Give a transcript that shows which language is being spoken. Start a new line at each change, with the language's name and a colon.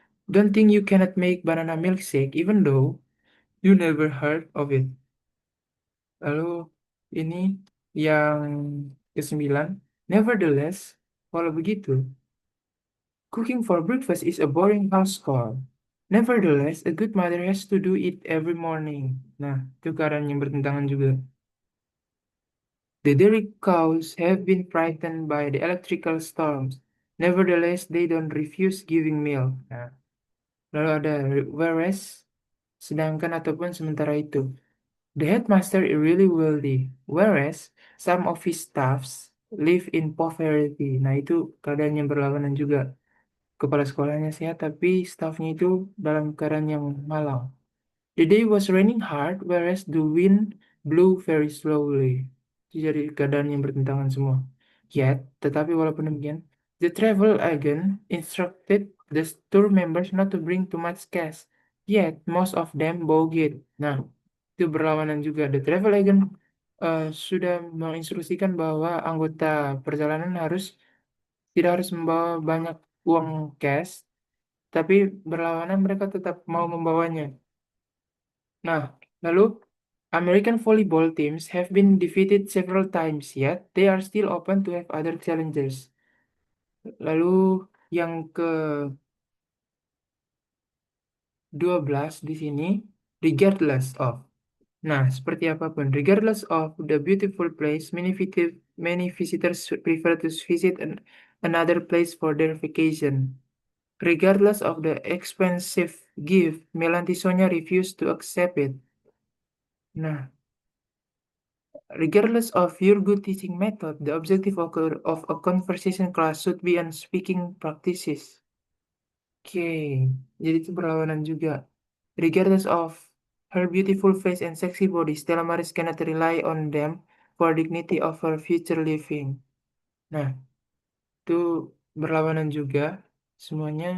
English: Don't think you cannot make banana milkshake, even though you never heard of it.
Indonesian: Lalu ini yang kesembilan.
English: Nevertheless,
Indonesian: walau begitu,
English: cooking for breakfast is a boring house chore. Nevertheless, a good mother has to do it every morning.
Indonesian: Nah, itu keadaan yang bertentangan juga.
English: The dairy cows have been frightened by the electrical storms. Nevertheless, they don't refuse giving milk.
Indonesian: Nah, lalu ada whereas, sedangkan ataupun sementara itu.
English: The headmaster is really wealthy, whereas some of his staffs live in poverty.
Indonesian: Nah, itu keadaan yang berlawanan juga. Kepala sekolahnya sehat, tapi staffnya itu dalam keadaan yang malang.
English: The day was raining hard, whereas the wind blew very slowly.
Indonesian: Itu jadi keadaan yang bertentangan semua. Yet, tetapi walaupun demikian,
English: the travel agent instructed the tour members not to bring too much cash. Yet, most of them bought it.
Indonesian: Nah, itu berlawanan juga. The travel agent sudah menginstruksikan bahwa anggota perjalanan tidak harus membawa banyak uang cash, tapi berlawanan mereka tetap mau membawanya. Nah, lalu
English: American volleyball teams have been defeated several times, yet they are still open to have other challengers.
Indonesian: Lalu yang ke-12 di sini, regardless of. Nah, seperti apapun,
English: regardless of the beautiful place, many visitors prefer to visit another place for their vacation. Regardless of the expensive gift, Melanti Sonia refused to accept it. Nah, regardless of your good teaching method, the objective of a conversation class should be on speaking practices.
Indonesian: Oke, jadi itu berlawanan juga.
English: Regardless of her beautiful face and sexy body, Stella Maris cannot rely on them for dignity of her future living.
Indonesian: Nah, itu berlawanan juga semuanya.